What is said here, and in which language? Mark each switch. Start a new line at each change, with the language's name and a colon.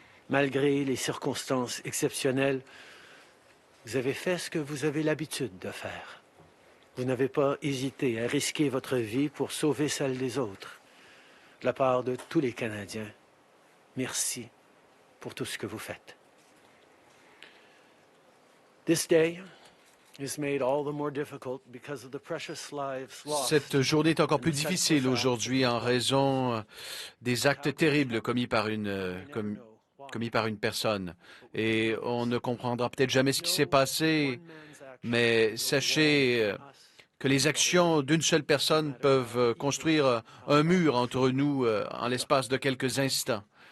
French: Malgré les circonstances exceptionnelles, vous avez fait ce que vous avez l'habitude de faire. Vous n'avez pas hésité à risquer votre vie pour sauver celle des autres. De la part de tous les Canadiens, merci pour tout ce que vous faites.
English: This day is made all the more difficult because of the precious lives lost.
French: Cette journée est encore plus difficile aujourd'hui en raison des actes terribles commis par une personne. Et on ne comprendra peut-être jamais ce qui s'est passé, mais sachez que les actions d'une seule personne peuvent construire un mur entre nous en l'espace de quelques instants.